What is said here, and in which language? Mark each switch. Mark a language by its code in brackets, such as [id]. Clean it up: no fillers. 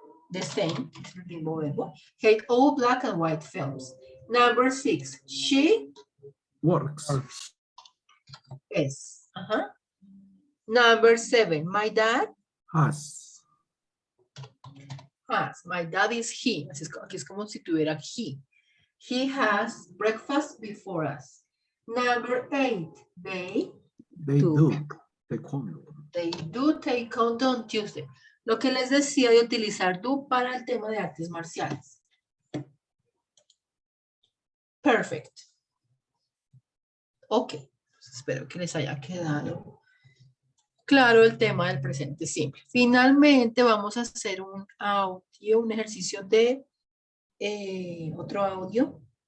[en] the same. Hate all black and white films. Number 6. She Works. is. Number 7. My dad Has. has. My dad is he. [es] Aquí es como si tuviera he. [en] He has breakfast before us. Number 8. They do. Taekwondo. They do taekwondo on Tuesday. [es] Lo que les decía de utilizar do para el tema de artes marciales. Perfect. Ok. Espero que les haya quedado claro el tema del presente simple. Finalmente vamos a hacer un audio, un ejercicio de otro audio.